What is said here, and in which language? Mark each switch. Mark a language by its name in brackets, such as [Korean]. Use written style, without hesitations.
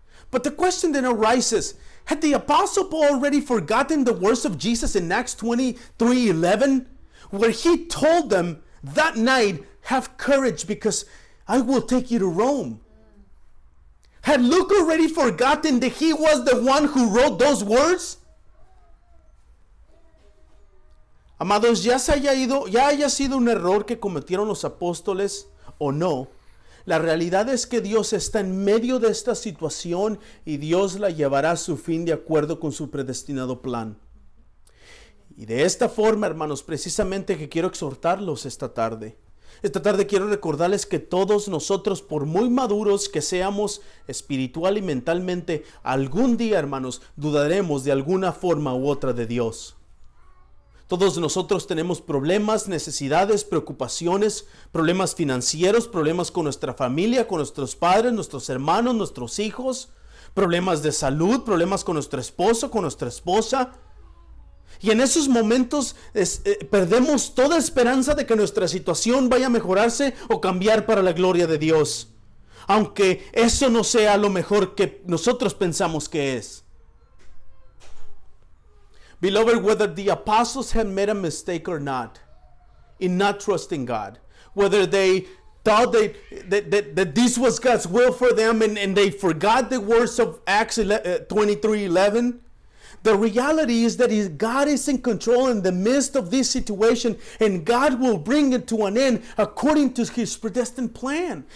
[English] But the question then arises, had the Apostle Paul already forgotten the words of Jesus in Acts 23:11, where he told them that night, have courage because I will take you to Rome? Had Luke already forgotten that he was the one who wrote those words? [Spanish] Amados, ya haya sido un error que cometieron los apóstoles o no, la realidad es que Dios está en medio de esta situación y Dios la llevará a su fin de acuerdo con su predestinado plan. Y de esta forma, hermanos, precisamente que quiero exhortarlos esta tarde. Esta tarde quiero recordarles que todos nosotros, por muy maduros que seamos espiritual y mentalmente, algún día, hermanos, dudaremos de alguna forma u otra de Dios. Todos nosotros tenemos problemas, necesidades, preocupaciones, problemas financieros, problemas con nuestra familia, con nuestros padres, nuestros hermanos, nuestros hijos, problemas de salud, problemas con nuestro esposo, con nuestra esposa. Y en esos momentos perdemos toda esperanza de que nuestra situación vaya a mejorarse o cambiar para la gloria de Dios, aunque eso no sea lo mejor que nosotros pensamos que es. [English] Beloved, whether the apostles had made a mistake or not in not trusting God, whether they thought that this was God's will for them and they forgot the words of Acts 23:11, the reality is that God is in control in the midst of this situation, and God will bring it to an end according to his predestined plan.